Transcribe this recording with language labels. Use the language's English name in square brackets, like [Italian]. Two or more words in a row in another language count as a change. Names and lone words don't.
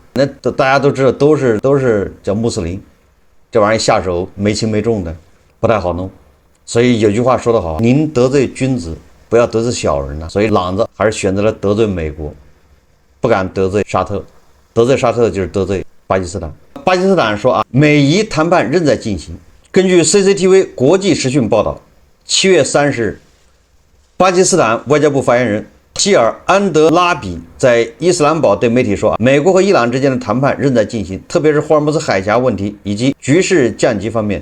[Chinese] 那大家都知道，都是叫穆斯林，這玩意兒下手沒輕沒重的，不太好弄。所以有句話說得好，您得罪君子，不要得罪小人呢。所以朗子還是選擇了得罪美國，不敢得罪沙特，得罪沙特就是得罪巴基斯坦。巴基斯坦說美伊談判仍在進行。根據 CCTV 國際時訊報道，7月30日，巴基斯坦外交部發言人希爾安德拉比在伊斯蘭堡對媒體說，美國和伊朗之間的談判仍在進行，特別是霍爾木茲海峽問題以及局勢降級方面。